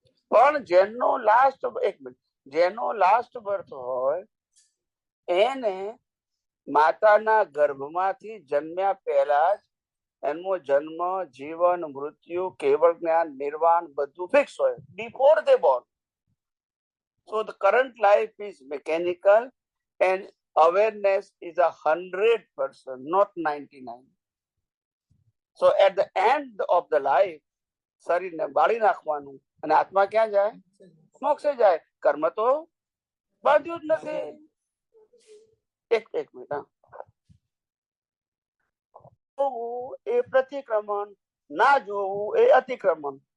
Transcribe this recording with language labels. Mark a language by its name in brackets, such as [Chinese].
[Gujarati] પણ જેનો લાસ્ટ, એક મિનિટ, જેનો લાસ્ટ બર્થ હોય એને માતાના ગર્ભમાંથી જન્મ્યા પહેલા જ એનો જન્મ, જીવન, મૃત્યુ, કેવળ જ્ઞાન, નિર્વાણ બધું ફિક્સ હોય [English] Before they born. So the current life is mechanical and awareness is 100%, not 99. So at the end of the life [Gujarati] શરીરને બાળી નાખવાનું અને આત્મા ક્યાં જાય? મોક્ષે જાય. કર્મ તો બાંધ્યું જ નથી. એક મિનિટ. જોવું એ પ્રતિક્રમણ, ના જોવું એ અતિક્રમણ.